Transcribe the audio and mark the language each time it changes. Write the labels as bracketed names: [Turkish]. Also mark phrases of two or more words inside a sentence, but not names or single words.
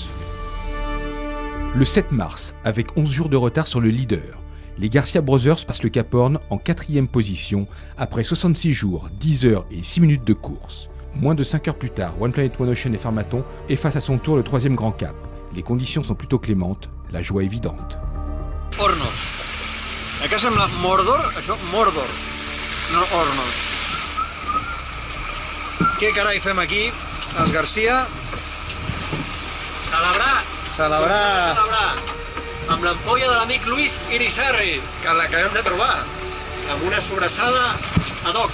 [French] Le 7 mars, avec 11 jours de retard sur le leader, les Garcia Brothers passent le Cap Horn en 4e position après 66 jours, 10 heures et 6 minutes de course. Moins de 5 heures plus tard, One Planet, One Ocean et Farmaton effacent à son tour le 3e grand cap. Les conditions sont plutôt clémentes, la joie évidente. Hornos. [Catalan] Això sembla Mordor, això Mordor, no Hornos. Què carai fem aquí, els Garcia? Celebrar amb l'ampolla de l'amic Luis Irisarri, que l'acabem de trobar, amb una sobrassada [Latin] ad hoc.